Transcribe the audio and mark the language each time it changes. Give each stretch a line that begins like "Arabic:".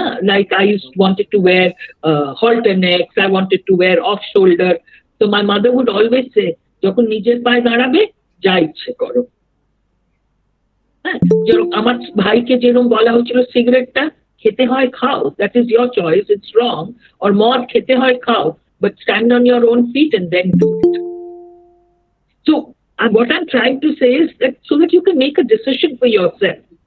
English: Like I wanted to wear halter necks, I wanted to wear off shoulder. So my mother would always say,
Bangla: যখন নিজের পায়ে দাঁড়াবে যা ইচ্ছে করো। হ্যাঁ, যেরকম আমার ভাইকে যেরকম বলা হয়েছিল সিগারেটটা খেতে হয় খাও,
English: that is your choice, it's wrong, or
Bangla: মদ খেতে হয় খাও,
English: but stand on your own feet and then do it. So what I'm trying to say is that so that you can make a decision for yourself.